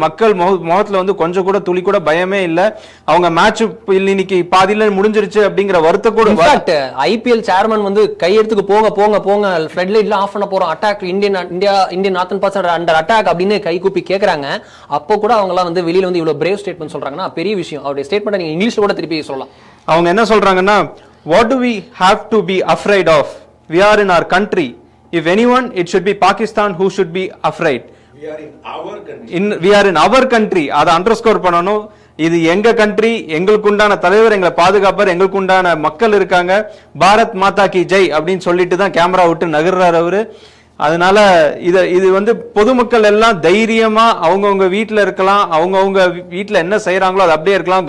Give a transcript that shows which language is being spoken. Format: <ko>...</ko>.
<ta>மக்கள் முகத்துல கொஞ்சம் கூட துளி கூட பயமே இல்ல. அவங்க மேட்ச் இன்னைக்கு பாதியில முடிஞ்சிருச்சு அப்படிங்கிற வருத்த கூட. IPL சேர்மன் கையெடுத்துக்கு போங்க ஃப்ளட் லைட்ல ஆஃப் பண்ண போறோம், attack</ta> <en>Indian northern pass under attack</en> <ta>அப்படின்னு கை கூப்பி கேக்குறாங்க. அப்போ கூட அவங்க எல்லாம் வெளியில இவ்வளவு பிரேவ் ஸ்டேட்மெண்ட் சொல்றாங்கன்னா பெரிய விஷயம். அவருடைய ஸ்டேட்மெண்ட் நீங்க இங்கிலீஷ்ல கூட திருப்பி சொல்லலாம். அவங்க என்ன சொல்றாங்கன்னா,</ta> <en>what do we have to be afraid of? We are in our country. If anyone, it should be Pakistan who should be afraid. We are in our country. We are in our country.</en> <ta>அதை underscore பண்ணணும். இது எங்க country, எங்களுக்கு உண்டான தலைவர், எங்களை பாதுகாப்பர், எங்களுக்கு உண்டான மக்கள் இருக்காங்க, பாரத் மாதா கி ஜெய் அப்படின்னு சொல்லிட்டு தான் கேமரா விட்டு நகர்றாரு அவரு. அதனால இது பொதுமக்கள் எல்லாம் தைரியமா அவங்கவுங்க வீட்டுல இருக்கலாம், அவங்கவுங்க வீட்டுல என்ன செய்யறாங்களோ அது அப்படியே இருக்கலாம்.</ta>